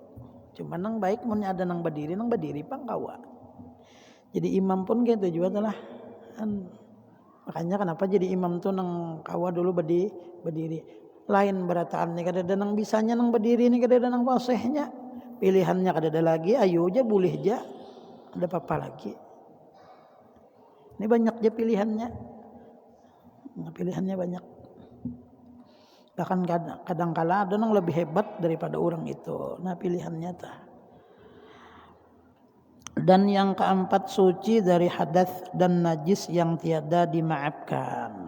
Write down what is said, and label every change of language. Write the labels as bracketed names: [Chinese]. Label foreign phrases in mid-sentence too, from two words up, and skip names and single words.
[Banjar] Cuma nang baik mun ada nang berdiri pang kawa. [Indonesian] Jadi imam pun gitu juga lah kan. [Banjar] Makanya kenapa jadi imam tuh nang kawa dulu berdiri. Lain berataan nih kada ada nang bisanya nang berdiri nih kada ada nang fasihnya. Pilihannya kada ada lagi, ayo aja boleh aja. [Indonesian] Ada apa lagi? Ini banyak aja pilihannya. Nah, pilihannya banyak. Bahkan kadang-kala ada yang lebih hebat daripada orang itu. Nah, pilihannya tah. Dan yang keempat, suci dari hadas dan najis yang tiada dimaafkan.